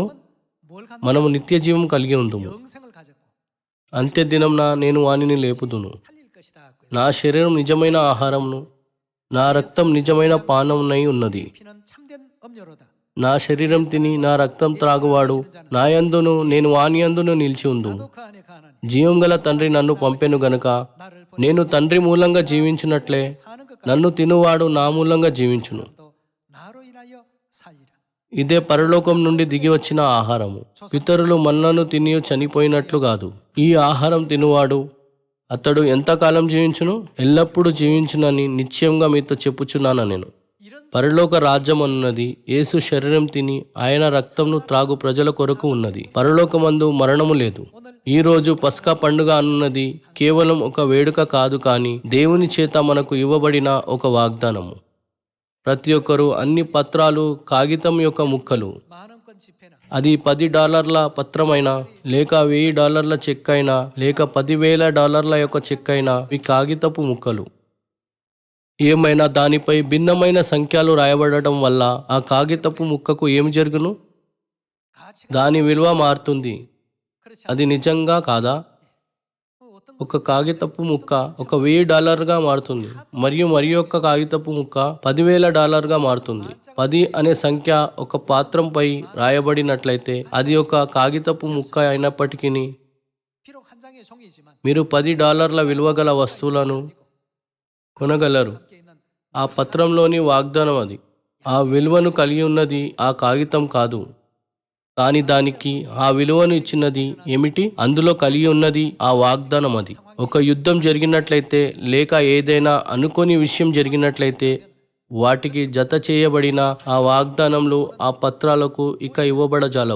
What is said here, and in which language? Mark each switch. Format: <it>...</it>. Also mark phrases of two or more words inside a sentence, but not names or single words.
<te>మనము నిత్య జీవం కలిగి ఉందుము. అంత్య దినంన నేను వానిని లేపుదును. నా శరీరం నిజమైన ఆహారమును, నా రక్తం నిజమైన పానమునై ఉన్నది. నా శరీరం తిని నా రక్తం త్రాగువాడు నా యందును నేను వాని యందును నిలిచి ఉందుము.</te> <ko>그 안에 거하나니</ko> <te>జీవం గల తండ్రి నన్ను పంపెను గనుక</te> <ko>나를</ko> <te>నేను తండ్రి మూలంగా జీవించినట్లే</te> <ko>사는 것</ko> <te>నన్ను తినువాడు నా మూలంగా జీవించును.</te> <ko>같도 나로 인하여 살리라.</ko> <te>ఇదే పరలోకం నుండి దిగి వచ్చిన ఆహారము. పితరులు మన్నను తిని చనిపోయినట్లు కాదు. ఈ ఆహారం తినువాడు అతడు ఎంతకాలం జీవించును? ఎల్లప్పుడూ జీవించునని నిశ్చయంగా మీతో చెప్పుచున్నాను నేను.</te> <ko>이런</ko> <te>పరలోక రాజ్యం అన్నది యేసు శరీరం తిని ఆయన రక్తంను త్రాగు ప్రజల కొరకు ఉన్నది. పరలోకమందు మరణము లేదు. ఈ రోజు పస్కా పండుగ అన్నది కేవలం ఒక వేడుక కాదు, కానీ దేవుని చేత మనకు ఇవ్వబడిన ఒక వాగ్దానము. ప్రతి ఒక్కరూ అన్ని పత్రాలు కాగితం యొక్క ముక్కలు.</te> <ko>만원권 지폐나</ko> <te>అది $10 పత్రమైనా లేక $1000 చెక్ అయినా లేక $10,000 యొక్క చెక్ అయినా ఇవి కాగితపు ముక్కలు. ఏమైనా దానిపై భిన్నమైన సంఖ్యలు రాయబడటం వల్ల ఆ కాగితపు ముక్కకు ఏమి జరుగును?</te> <ko>가치가</ko> <te>దాని విలువ మారుతుంది.</te> <ko>그렇지</ko> <te>అది నిజంగా కాదా?</te> <ko>어떤</ko> <te>ఒక కాగితపు ముక్క ఒక $1000గా మారుతుంది, మరియు మరి ఒక కాగితపు ముక్క $10,000గా మారుతుంది. 10 అనే సంఖ్య ఒక పాత్రంపై రాయబడినట్లయితే అది ఒక కాగితపు ముక్క అయినప్పటికీ</te> <ko>비록 한 장의 종이지만</ko> <te>మీరు $10 విలువ గల వస్తువులను కొనగలరు.</te> <ko>함께 있는</ko> <te>ఆ పత్రంలోని వాగ్దానం అది. ఆ విలువను కలిగి ఉన్నది ఆ కాగితం కాదు, కానీ దానికి ఆ విలువను ఇచ్చినది ఏమిటి? అందులో కలిగి ఉన్నది ఆ వాగ్దానం అది. ఒక యుద్ధం జరిగినట్లయితే లేక ఏదైనా అనుకోని విషయం జరిగినట్లయితే వాటికి జత చేయబడిన ఆ వాగ్దానములు ఆ పత్రాలకు ఇక ఇవ్వబడజాలవు.</te>